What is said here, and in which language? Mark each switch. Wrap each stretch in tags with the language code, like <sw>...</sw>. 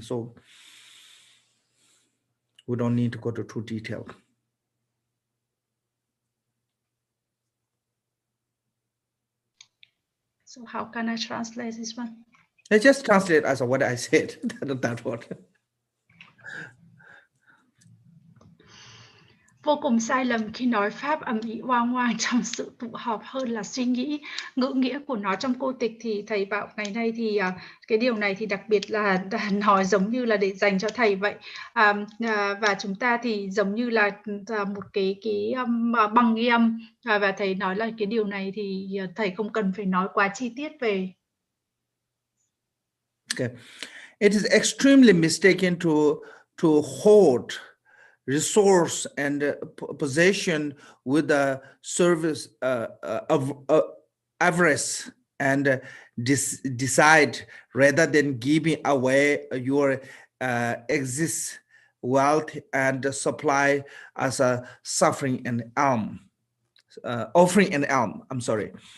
<en>So we don't need to go to too detailed. So how can I translate this one? I just translate as what I said. that word.</en> <vi>Vô cùng sai lầm khi nói Pháp ầm ĩ oang oang trong sự tụ họp hơn là suy nghĩ ngữ nghĩa của nó trong cô tịch. Thì thầy bảo ngày nay thì cái điều này thì đặc biệt là nói giống như là để dành cho thầy vậy. Và chúng ta thì giống như là một cái băng ghi âm, và thầy nói là cái điều này thì thầy không cần phải nói quá chi tiết về.</vi> <en>Okay. It is extremely mistaken to hoard resource and possession with the service of avarice and decide rather than giving away your excess wealth and supply as a suffering and offering an alms. I'm sorry.</en>